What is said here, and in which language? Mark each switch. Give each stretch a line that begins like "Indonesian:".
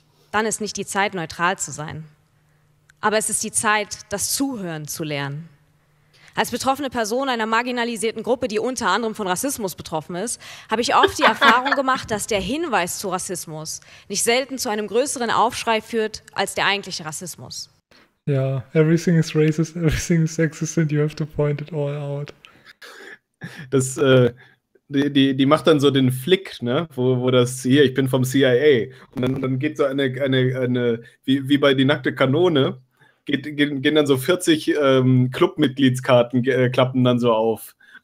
German: Dann ist nicht die Zeit, neutral zu sein. Aber es ist die Zeit, das Zuhören zu lernen. Als betroffene Person einer marginalisierten Gruppe, die unter anderem von Rassismus betroffen ist, habe ich oft die Erfahrung gemacht, dass der Hinweis zu Rassismus nicht selten zu einem größeren Aufschrei führt als der eigentliche Rassismus.
English: Ja, everything is racist, everything is sexist and you have to point it all out.
German: Das, die macht dann so den Flick, ne, wo das hier, ich bin vom CIA, und dann geht so eine wie bei die nackte Kanone, gehen dann so 40 Clubmitgliedskarten klappen dann so auf.